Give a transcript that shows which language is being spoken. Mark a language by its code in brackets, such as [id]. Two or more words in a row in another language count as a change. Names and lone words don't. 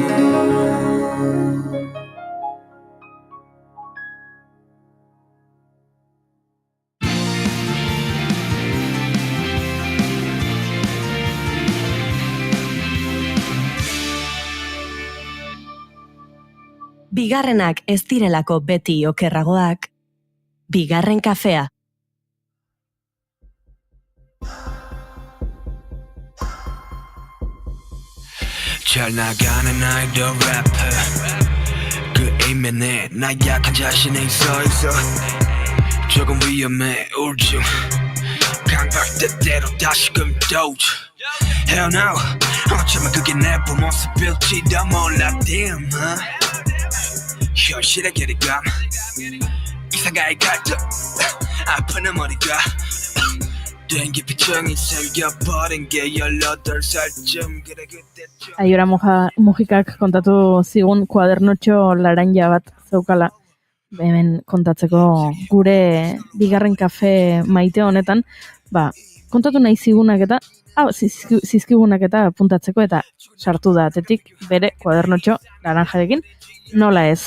[eu] Bigarrenak ez direlako beti okerragoak, bigarren kafea. [ko] 잘 나가는 아이돌 래퍼 그 이면에 나 약한 자신이 있어 조금 위험해 우울증 강박대대로 다시금 도주 [en] Hell no [ko] 어쩌면 그게 내 모습일지도 몰라 damn 현실의 괴리감 이상가의 갈등 아픈 머리가 땡기 피청이 생겨버린 게 18살쯤 그래 그때쯤 [eu] Aiora Mujikak kontatu zigun kuadernotxo laranja bat zeukala hemen kontatzeko gure bigarren kafe maite honetan, kontatu nahi zigunak eta zizkigunak eta puntatzeko eta sartu da atetik bere kuadernotxo laranjarekin, nola ez.